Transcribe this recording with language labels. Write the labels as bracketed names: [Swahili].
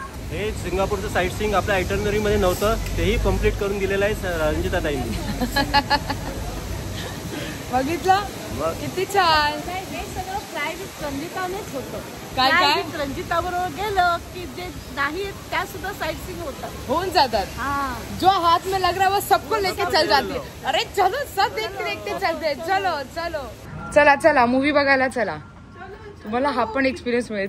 [Marathi] हे सिंगापूरचं site seeing आपल्या itinerary मध्ये नव्हतं, तेही कम्प्लीट करून दिलेलं आहे रंजिता ताईंनी. बघितलं किती छान. हे सगळं फ्लाय विथ रंजितानेच होतं. काय काय रंजिता बरोबर गेलं की जे नाही त्या सुद्धा साईट सीइंग होतात, होऊन जातात. [Hindi] जो हाथ में लग रहा है वो सबको लेके चल जाती है. अरे चलो सब देखते देखते चलते. [Marathi] चलो चलो चला चला मूवी बघायला चला. तुम्हाला हा पण एक्सपिरियन्स मिळेल.